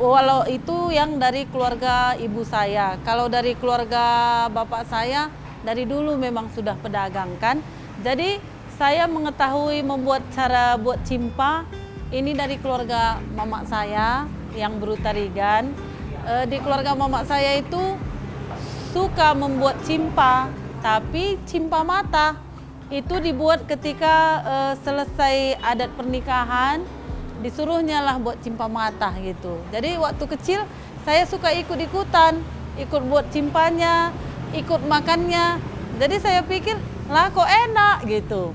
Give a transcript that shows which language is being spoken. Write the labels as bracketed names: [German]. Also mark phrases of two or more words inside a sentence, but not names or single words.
[Indonesian] walau itu yang dari keluarga ibu saya. Kalau dari keluarga bapak saya dari dulu memang sudah pedagang kan. Jadi saya mengetahui membuat cara buat cimpa ini dari keluarga mama saya yang berutarigan. Di keluarga mama saya itu suka membuat cimpa, tapi cimpa mata itu dibuat ketika selesai adat pernikahan. Disuruhnya lah buat cimpa mata gitu. Jadi waktu kecil saya suka ikut-ikutan, ikut buat cimpanya, ikut makannya. Jadi saya pikir lah kok enak gitu.